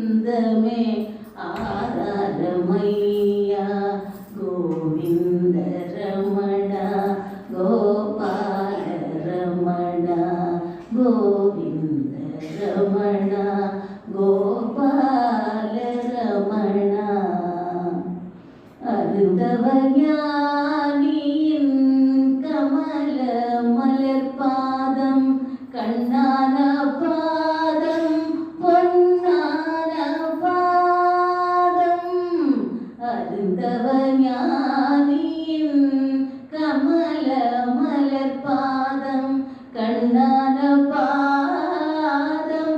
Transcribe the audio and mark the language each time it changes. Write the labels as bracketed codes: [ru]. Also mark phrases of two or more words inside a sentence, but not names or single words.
[te] ఆనందమే ఆధారమయ్యా గోవింద రమణ గోపాల రమణ గోవింద రమణ గోపాల రమణ [ta] அருந்தவ ஞானியின் கமல மலர்பாதம் கண்ணான பாதம் பொன்னான பாதம் அருந்தவ ஞானியின் கமல மலர்பாதம் கண்ணான பாதம்